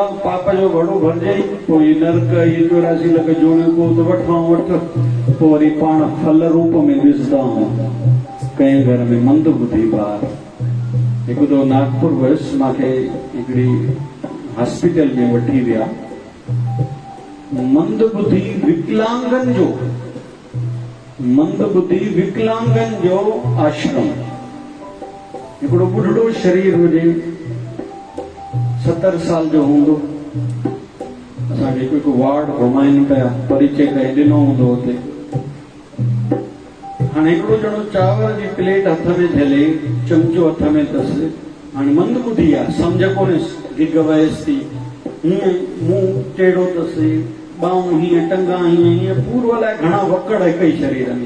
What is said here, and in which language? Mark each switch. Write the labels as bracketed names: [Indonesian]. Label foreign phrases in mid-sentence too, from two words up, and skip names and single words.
[Sindhi] पाप जो घड़ो भरजई, पोइ इहे नरक, इहे 84 लख जोड़ियूं पोइ त वठूं वठ, पोइ वरी पाण फल रूप में ॾिसंदा आहियूं। कंहिं घर में मंद ॿुधी ॿार, हिकु दफ़ो नागपुर वियुसि, मूंखे हिकिड़ी हॉस्पिटल में वठी विया। मंद बुद्धि विकलांगन जो आश्रम। हिकिड़ो ॿुढड़ो शरीर हुजे, 70 साल जो हूंदो। असांखे हिकु वार्ड घुमाइनि पिया, परिचय कंहिं ॾिनो हूंदो हुते। हाणे हिकिड़ो ॼणो चांवर जी प्लेट हथ में झले, चमचो हथ में अथसि, हाणे मंद ॿुधी आहे, सम्झ कोन्हेसि, गिग वयसि थी, हीअं मुंहुं टेढ़ो अथसि, ॿाहूं हीअं, टंगा हीअं पूरो अलाए घणा वकड़ हिक ई शरीर में।